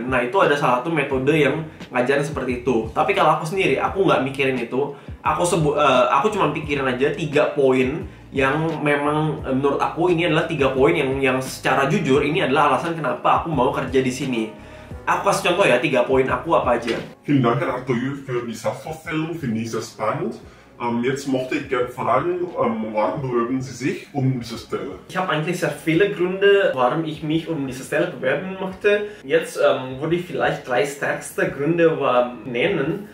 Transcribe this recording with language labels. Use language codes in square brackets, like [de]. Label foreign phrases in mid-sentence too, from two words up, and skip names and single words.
[id] Nah, itu ada salah satu metode yang ngajarin seperti itu. Tapi kalau aku sendiri, aku nggak mikirin itu. Aku cuma pikirin aja 3 poin yang memang menurut aku ini adalah 3 poin yang secara jujur ini adalah alasan kenapa aku mau kerja di sini. Aku kasih contoh ya, 3 poin aku apa aja. [de] Vielen Dank, Herr Arthur, für die Sachvorstellung. Finde ich sehr spannend. Jetzt möchte ich gerne fragen, warum bewerben Sie sich um diese Stelle? Ich habe eigentlich sehr viele Gründe, warum ich mich um diese Stelle bewerben möchte. Jetzt würde ich vielleicht 3 stärkste Gründe nennen.